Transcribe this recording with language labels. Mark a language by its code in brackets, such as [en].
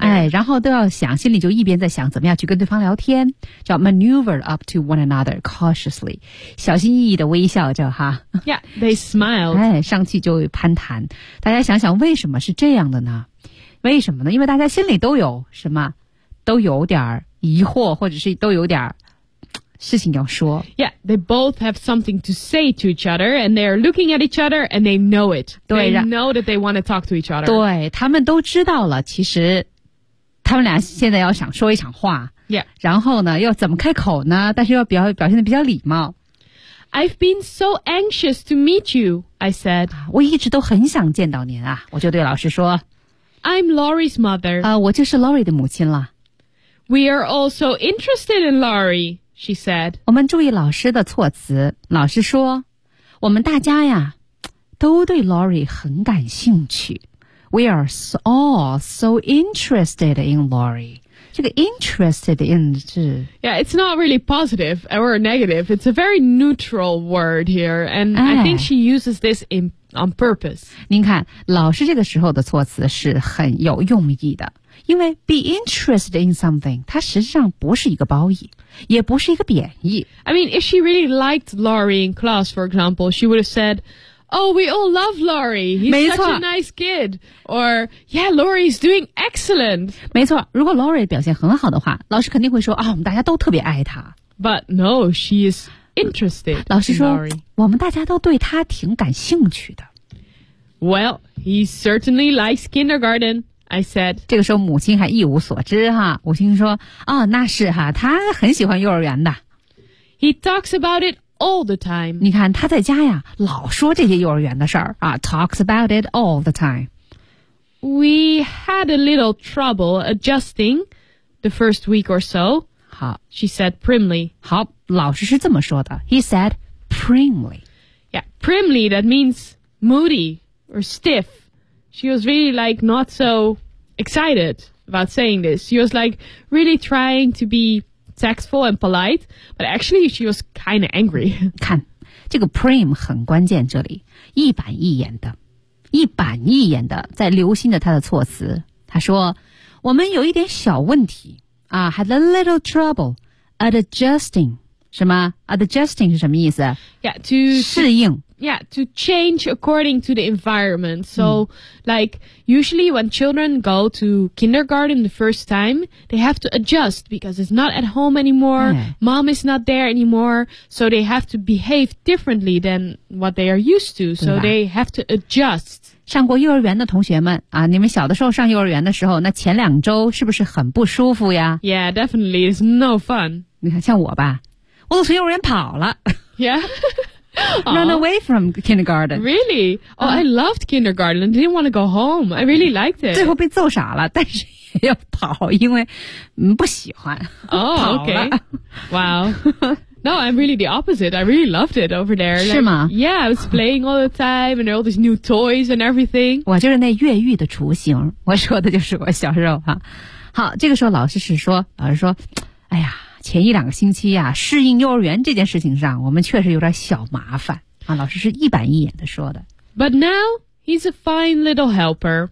[zh] 哎，然后都要想，心里就一边在想怎么样去跟对方聊天，叫 [en] maneuver up to one another cautiously， [zh] 小心翼翼的微笑着哈。 [en] Yeah, they smiled. [zh] 哎，上去就攀谈。大家想想为什么是这样的呢？为什么呢？因为大家心里都有什么，都有点疑惑，或者是都有点事情要说。 [en] Yeah, they both have something to say to each other, and they are looking at each other, and they know it. They know that they want to talk to each other. [zh] 对，他们都知道了，其实他们俩现在要想说一场话。 [en] Yeah. [zh] 然后呢，要怎么开口呢？但是要表现得比较礼貌。 [en] I've been so anxious to meet you, I said. [zh] 我一直都很想见到您啊，我就对老师说。 [en] I'm Lori's mother. [zh] 我就是 Lori 的母亲了。 [en] We are all so interested in Lori. She said, [zh] 我们注意老师的措辞。老师说，我们大家呀，都对 Lori 很感兴趣。 [en] We are all so interested in Lori. [zh] 这个 interested in 是 [en] Yeah, it's not really positive or negative. It's a very neutral word here. And、哎、I think she uses this in, on purpose. [zh] 您看老师这个时候的措辞是很有用意的。因为 [en] be interested in something, [zh] 它实际上不是一个褒义也不是一个贬义。 [en] I mean, if she really liked Laurie in class, for example, she would have said,Oh, we all love Laurie. He's such a nice kid. Or, yeah, Laurie is doing excellent. [zh] 没错，如果 Laurie 表现很好的话，老师肯定会说啊，我们大家都特别爱她。 [en] But no, she is interested. [zh] 老师说，我们大家都对她挺感兴趣的。 [en] Well, he certainly likes kindergarten. I said. [zh] 这个时候母亲还一无所知哈，母亲说啊、哦，那是哈，他很喜欢幼儿园的。 [en] He talks about it. All the time. [zh] 你看他在家呀老说这些幼儿园的事儿啊 [en] talks about it all the time. We had a little trouble adjusting the first week or so. [zh] 好 [en] She said primly. [zh] 好老师是这么说的 [en] He said primly. Yeah, primly that means moody or stiff. She was really like not so excited about saying this. She was like really trying to be... Tactful and polite, but actually she was kind of angry. [zh] 看，这个 prim 很关键，这里一板一眼的，一板一眼的在留心着他的措辞。他说，我们有一点小问题啊 ， [en] had a little trouble adjusting. [zh] 什么 adjusting 是什么意思 [en] ？Yeah, to [zh] 适应。 [en] Yeah, to change according to the environment. So,、mm. like, usually when children go to kindergarten the first time, they have to adjust because it's not at home anymore,、yeah. mom is not there anymore, so they have to behave differently than what they are used to. So they have to adjust. [zh] 上过幼儿园的同学们啊，你们小的时候上幼儿园的时候，那前两周是不是很不舒服呀 [en] ？Yeah, definitely, it's no fun. [zh] 你看，像我吧，我都从幼儿园跑了。 [en] Yeah. Run away from kindergarten. Really? Oh, I loved kindergarten. I didn't want to go home. I really liked it. [zh] 最后被揍傻了，但是也要跑，因为、不喜欢。 [en] Oh, okay. Wow. No, I'm really the opposite. I really loved it over there. [zh] Like, 是吗 [en] ？Yeah, I was playing all the time, and there all these new toys and everything. [zh] 我就是那越狱的雏形。我说的就是我小时候哈。好，这个时候老师是说，老师说，哎呀。前一两个星期啊适应幼儿园这件事情上我们确实有点小麻烦啊老师是一板一眼的说的。 [en] But now, he's a fine little helper.